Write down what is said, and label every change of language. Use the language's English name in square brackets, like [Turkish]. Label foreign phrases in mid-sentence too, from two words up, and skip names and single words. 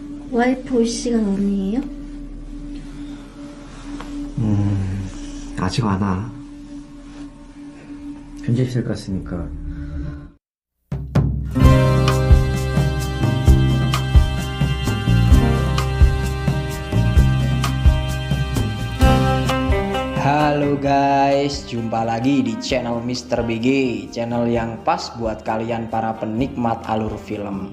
[Korean] 와이프 올 시간 아니에요? 아직 안 와. 편집실 갔으니까. [Indonesian] Halo guys, jumpa lagi di channel Mr. BG, channel yang pas buat kalian para penikmat alur film.